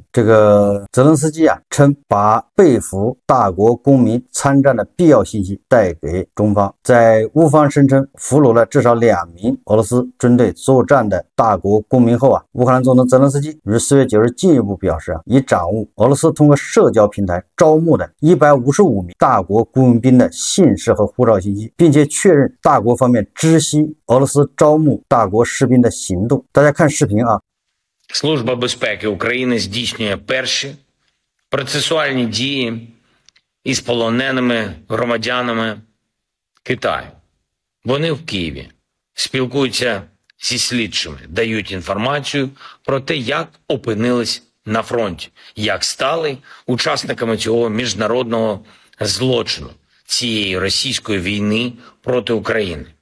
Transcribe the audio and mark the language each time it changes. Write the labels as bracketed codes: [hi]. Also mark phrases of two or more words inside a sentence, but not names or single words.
[zh] 这个泽连斯基称把被俘大国公民参战的必要信息带给中方，在乌方声称俘虏了至少2名俄罗斯军队作战的大国公民后乌克兰总统泽连斯基于4月9日进一步表示已掌握俄罗斯通过社交平台招募的155名大国雇佣兵的姓氏和护照信息，并且确认大国方面知悉俄罗斯招募大国士兵的行动。大家看视频 [uk] Служба безпеки України здійснює перші процесуальні дії із полоненими громадянами Китаю. Вони в Києві спілкуються зі слідчими, дають інформацію про те, як опинились на фронті, як стали учасниками цього міжнародного злочину, цієї російської війни проти України.